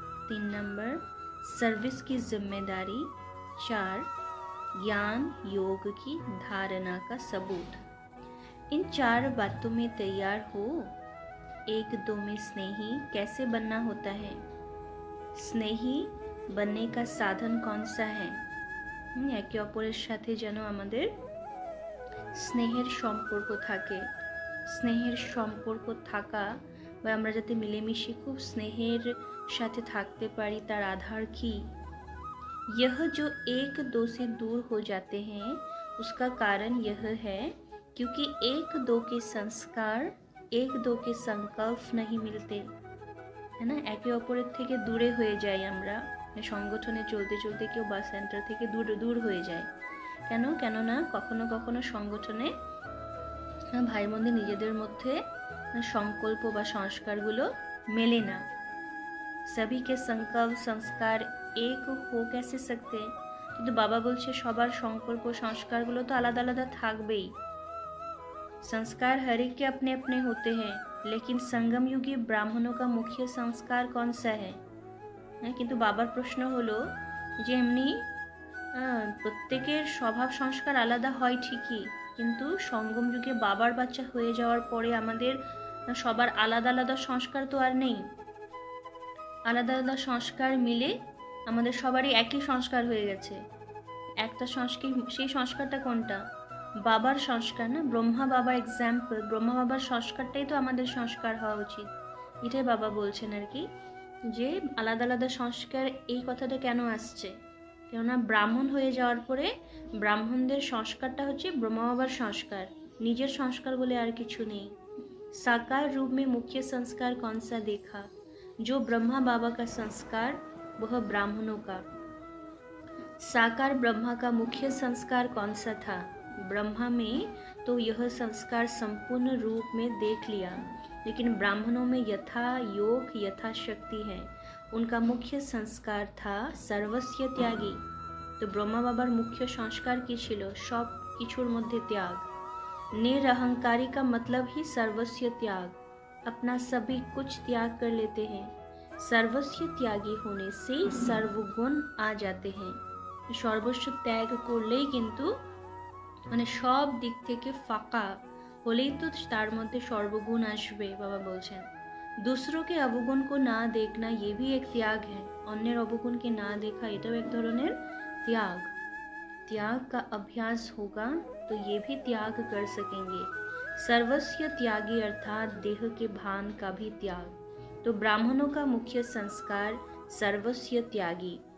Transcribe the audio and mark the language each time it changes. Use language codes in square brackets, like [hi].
[hi] 3 number, service की जिम्मेदारी। 4, ज्ञान योग की धारणा का सबूत। इन 4 बातों में तैयार हो। एक दो में स्नेही कैसे बनना होता है? स्नेही बनने का साधन कौन सा है? [bn] একে অপরের সাথে যেন আমাদের স্নেহের সম্পর্ক থাকে। স্নেহের সম্পর্ক থাকা বা আমরা যাতে মিলেমিশে খুব স্নেহের সাথে থাকতে পারি তার আধার কি? [hi] यह जो एक दो से दूर हो जाते हैं उसका कारण यह है क्योंकि एक दो के संस्कार एक दो के संकल्प नहीं मिलते, है ना। [bn] একে অপরের থেকে দূরে হয়ে যাই আমরা, সংগঠনে চলতে চলতে কেউ বাস সেন্টার থেকে দূর হয়ে যায়। কেননা কখনো কখনো সংগঠনে ভাই বোনদের নিজেদের মধ্যে সংকল্প বা সংস্কারগুলো মেলে না। [hi] सभी के संकल्प संस्कार एक हो कैसे सकते? [bn] কিন্তু বাবা বলছে সবার সংকল্প সংস্কারগুলো তো আলাদা আলাদা থাকবেই। [hi] संस्कार हर एक के अपने अपने होते हैं, लेकिन संगम युगी ब्राह्मणों का मुख्य संस्कार कौन सा है? [bn] কিন্তু বাবার প্রশ্ন হলো যে এমনি প্রত্যেকের স্বভাব সংস্কার আলাদা হয় ঠিকই, কিন্তু সঙ্গম যুগে বাবার বাচ্চা হয়ে যাওয়ার পরে আমাদের সবার আলাদা আলাদা সংস্কার তো আর নেই। আলাদা আলাদা সংস্কার মিলে আমাদের সবারই একই সংস্কার হয়ে গেছে। একটা সংস্কার, সেই সংস্কারটা কোনটা? বাবার সংস্কার না। ব্রহ্মা বাবার এক্সাম্পল, ব্রহ্মা বাবার সংস্কারটাই তো আমাদের সংস্কার হওয়া উচিত। এটাই বাবা বলছেন আর কি, যে আলাদা আলাদা সংস্কার এই কথাটা কেন আসছে? কেননা ব্রাহ্মণ হয়ে যাওয়ার পরে ব্রাহ্মণদের সংস্কারটা হচ্ছে ব্রহ্মা বাবার সংস্কার, নিজের সংস্কার বলে আর কিছু নেই। [hi] साकार रूप में मुख्य संस्कार कौन सा देखा? जो ब्रह्मा बाबा का संस्कार वह ब्राह्मणों का। साकार ब्रह्मा का मुख्य संस्कार कौन सा था? ब्रह्मा में तो यह संस्कार संपूर्ण रूप में देख लिया, लेकिन ब्राह्मणों में यथा योग यथा शक्ति है। उनका मुख्य संस्कार था सर्वस्व त्यागी। [bn] तो ब्रह्मा बाबार मुख्य संस्कार की छिलो? सब किछुर मध्य त्याग। [hi] निरहंकारी का मतलब ही सर्वस्व त्याग, अपना सभी कुछ त्याग कर लेते हैं। सर्वस्व त्यागी होने से सर्वगुण आ जाते हैं। [bn] সর্বস্ব ত্যাগ করলেই কিন্তু মানে সব দিক থেকে ফাঁকা হলেই তো তার মধ্যে সর্বগুণ আসবে। বাবা বলছেন [hi] दूसरों के अवगुण को ना देखना ये भी एक त्याग है। [bn] अन्येर अवगुणকে না দেখা এটাও এক ধরনের त्याग। [hi] त्याग का अभ्यास होगा तो ये भी त्याग कर सकेंगे। सर्वस्व त्यागी अर्थात देह के भान का भी त्याग। तो ब्राह्मणों का मुख्य संस्कार सर्वस्व त्यागी।